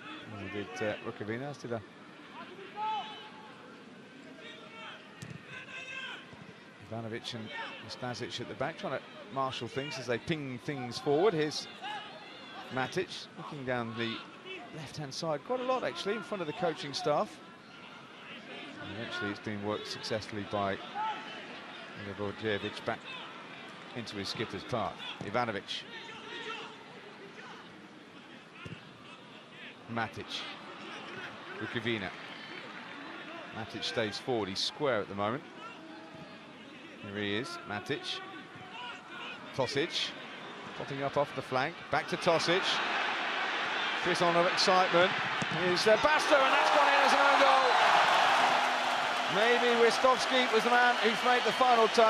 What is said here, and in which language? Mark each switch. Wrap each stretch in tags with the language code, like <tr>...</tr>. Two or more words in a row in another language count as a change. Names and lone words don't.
<en>And did Rukavina, as did Ivanović and Nastasić at the back, trying to marshal things as they ping things forward. Here's Matić looking down the left-hand side quite a lot, actually, in front of the coaching staff. And eventually it's been worked successfully by Milivojević back into his skipper's path. Ivanović. Matić. Rukavina. Matić stays forward. He's square at the moment. Here he is. Matić. Tosić. Popping up off the flank. Back to Tosić. Frisson of excitement. Here's Basta, and that's gone in as an own goal. Maybe Ristovski was the man who's made the final touch.</en>